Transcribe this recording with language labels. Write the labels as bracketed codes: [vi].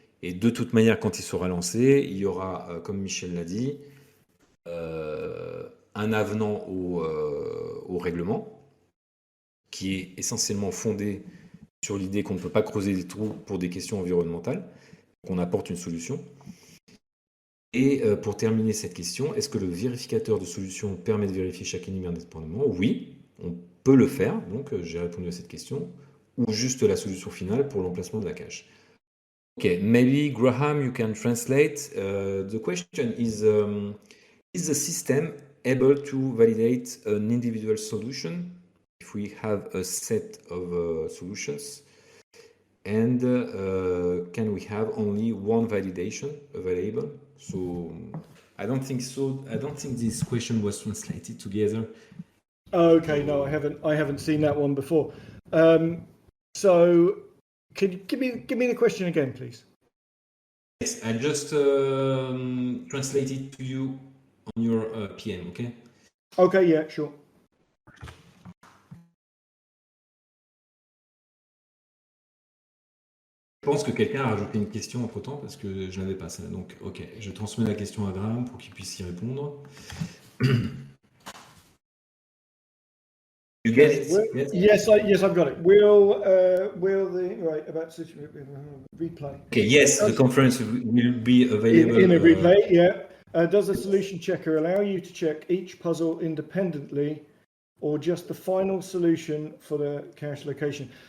[fr] Et de toute manière, quand il sera lancé, il y aura, comme Michel l'a dit, un avenant au règlement qui est essentiellement fondé sur l'idée qu'on ne peut pas creuser des trous pour des questions environnementales, qu'on apporte une solution. Et pour terminer cette question, est-ce que le vérificateur de solution permet de vérifier chaque énigme indépendamment? Oui, on peut le faire, donc j'ai répondu à cette question, ou juste la solution finale pour l'emplacement de la cache. [en] Okay, maybe Graham, you can translate. The question is the system able to validate an individual solution if we have a set of solutions? And can we have only one validation available? So I don't think so. I don't think this question was translated together. Okay, no, I haven't seen that one before. So could you give me the question again, please? Yes, I just translated to you on your PM, okay? Okay, yeah, sure. [fr] Je pense que quelqu'un a rajouté une question entre-temps parce que je n'avais pas ça. Donc, ok, je transmets la question à Graham pour qu'il puisse y répondre. [en] You get it? Yes, I've got it. Will the right about replay? Okay, yes, the conference will be available in a replay. Yeah. Does the solution checker allow you to check each puzzle independently, or just the final solution for the cache location?